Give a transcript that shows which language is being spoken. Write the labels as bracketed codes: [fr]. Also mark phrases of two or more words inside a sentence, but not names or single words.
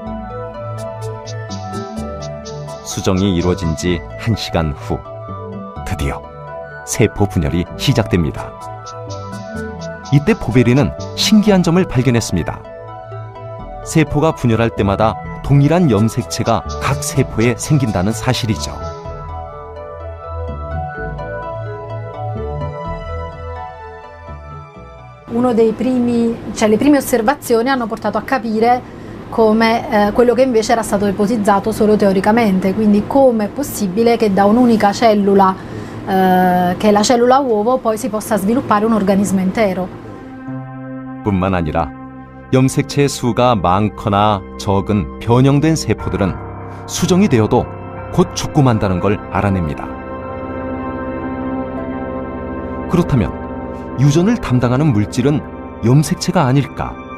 [ko] 수정이 이루어진 지 1시간 후 드디어 세포 분열이 시작됩니다. 이때 포베리는 신기한 점을 발견했습니다. 세포가 분열할 때마다 동일한 염색체가 각 세포에 생긴다는 사실이죠. [it] Le prime osservazioni hanno portato a capire come quello che invece era stato ipotizzato solo teoricamente, quindi come è possibile che da un'unica cellula, che è la cellula uovo, poi si possa sviluppare un organismo intero. [ko] 뿐만 아니라 염색체의 수가 많거나 적은 변형된 세포들은 수정이 되어도 곧 죽고 만다는 걸 알아냅니다. 그렇다면 유전을 담당하는 물질은 염색체가 아닐까?